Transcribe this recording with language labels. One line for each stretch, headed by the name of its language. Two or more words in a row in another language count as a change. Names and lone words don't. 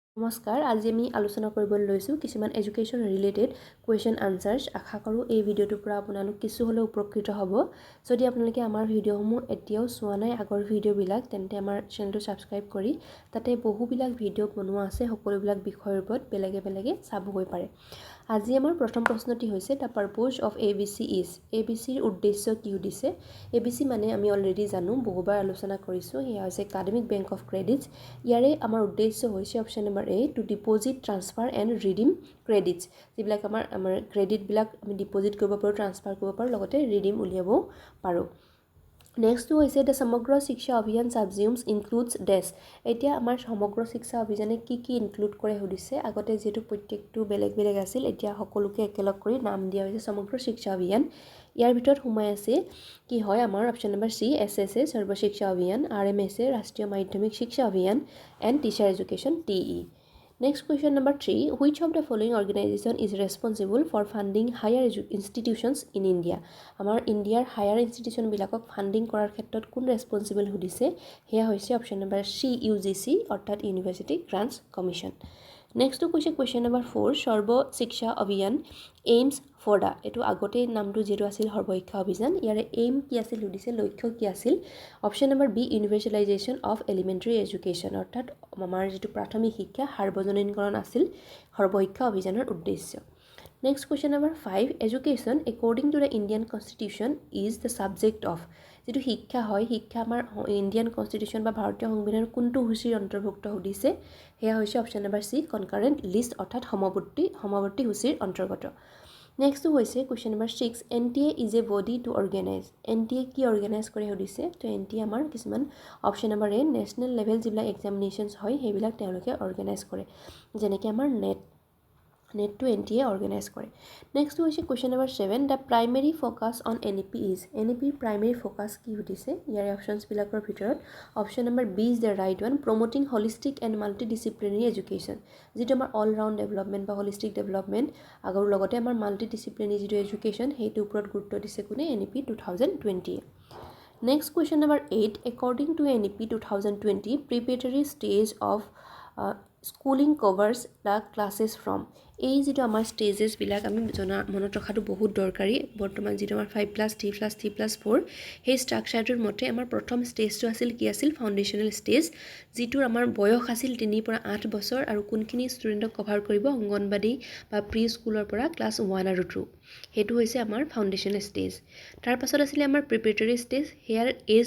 Assamese: নমস্কাৰ আজি আমি আলোচনা কৰিবলৈ লৈছো কিছুমান
English: education related question answers
Assamese: আশা কৰো এই ভিডিওটোৰ পৰা আপোনালোক কিছু হলেও উপকৃত হ'ব যদি আপোনালোকে আমাৰ ভিডিওসমূহ এতিয়াও চোৱা নাই আগৰ ভিডিওবিলাক তেন্তে আমাৰ চেনেলটো সাবস্ক্ৰাইব কৰি তাতে বহুবিলাক ভিডিও বনোৱা আছে সকলোবিলাক বিষয়ৰ ওপৰত বেলেগে চাবগৈ পাৰে আজি আমাৰ প্ৰথম প্ৰশ্নটি হৈছে
English: the purpose of ABC is
Assamese: ABC ৰ উদ্দেশ্য কি উদিছে ABC মানে আমি অলৰেডি জানো বহুবাৰ আলোচনা কৰিছো হিয়া হৈছে একাডেমিক বেংক অফ ক্ৰেডিটস ইয়াৰে আমাৰ উদ্দেশ্য হৈছে
English: option number A to deposit transfer and redeem credits
Assamese: যিবিলাক আমাৰ ক্ৰেডিট বিলাক আমি ডিপোজিট কৰিব পাৰো ট্ৰান্সফাৰ কৰিব পাৰো লগতে ৰিডিম উলিয়াব পাৰো
English: Next to is the
Assamese: সমগ্ৰ শিক্ষা অভিযান
English: subsumes includes dash
Assamese: এতিয়া আমাৰ সমগ্ৰ শিক্ষা অভিযানে কি ইনক্লুড কৰে হদিছে আগতে যেটো প্ৰত্যেকটো বেলেগ আছিল এতিয়া সকলোকে একেলগ কৰি নাম দিয়া হৈছে সমগ্ৰ শিক্ষা অভিযান ইয়াৰ ভিতৰত সোমাই আছে কি হয় আমাৰ
English: option number C SSA
Assamese: সৰ্ব শিক্ষা অভিযান আৰএমএসএ ৰাষ্ট্ৰীয় মাধ্যমিক শিক্ষা অভিযান
English: and teacher education TE Next question number 3 which of the following organization is responsible for funding higher institutions in India
Assamese: আমাৰ ইন্ডিয়াৰ
English: higher institution
Assamese: বিলাকক ফান্ডিং কৰাৰ ক্ষেত্ৰত কোন ৰেসপন্সিবল হদিছে হেয়া হৈছে
English: option number C UGC
Assamese: অৰ্থাৎ ইউনিভাৰ্সিটি
English: Grants Commission Next to question number 4
Assamese: সৰ্ব শিক্ষা অভিযান
English: aims for the
Assamese: এটো আগতে নামটো যেটো আছিল সৰ্ব শিক্ষা অভিযান ইয়াৰে aim কি আছিল হদিছে লক্ষ্য কি আছিল অপচন
English: number B universalization of elementary education
Assamese: অৰ্থাৎ আমাৰ যেটো প্ৰাথমিক শিক্ষা সাৰ্বজনীনকৰণ আছিল সৰ্ব শিক্ষা অভিযানৰ উদ্দেশ্য
English: Next question number 5 education according to the Indian constitution is the subject of
Assamese: যেটো শিক্ষা হয় শিক্ষা আমাৰ ইন্ডিয়ান কনস্টিটিউশন বা ভাৰতীয় সংবিধানৰ কোনটো হুচিৰ অন্তৰ্ভুক্ত হদিছে হেয়া হৈছে
English: option number C concurrent list
Assamese: অৰ্থাৎ সমৱৰ্তী হুচিৰ অন্তৰ্গত Next হৈছে
English: question number 6 NTA is a body to organize NTA
Assamese: কি organize কৰে হদিছে তো NTA আমাৰ কিছুমান
English: option number A national level
Assamese: যিবিলাক এক্সামিনেশনস হয় হেবিলাক তেওঁলোকে organize কৰে যেনেকৈ আমাৰ
English: net to NTA organize
Assamese: কৰে Next হৈছে
English: question number 7 the primary focus
Assamese: on NEP is NEP primary focus কি হদিছে ইয়াৰ অপশনস বিলাকৰ ভিতৰত
English: option number B is the right one promoting holistic and multidisciplinary education
Assamese: যেটো আমাৰ
English: all round development
Assamese: বা
English: holistic development
Assamese: আগৰ লগতে আমাৰ multidisciplinary যেটো education হেইটো ওপৰত গুৰুত্ব দিছে কোনে
English: NEP 2020 Next question number 8 according to NEP 2020 preparatory stage of schooling covers the classes from
Assamese: এই যেটো আমাৰ স্টেজেস বিলাক আমি মনত ৰখাটো বহুত দৰকাৰী বৰ্তমান যেটো আমাৰ 5 + 3 + 3 + 4 সেই স্ট্ৰাকচাৰটোৰ মতে আমাৰ প্ৰথম স্টেজটো আছিল কি আছিল
English: foundational stage
Assamese: যেটোৰ আমাৰ বয়স আছিল 3 পৰা 8 বছৰ আৰু কোনখিনি ষ্টুডেন্টক কভাৰ কৰিব অংগনবাডী বা প্ৰি স্কুলৰ পৰা ক্লাছ 1 আৰু 2 হেতু হৈছে আমাৰ
English: foundational stage
Assamese: তাৰ পাছত আছিল আমাৰ
English: preparatory stage where age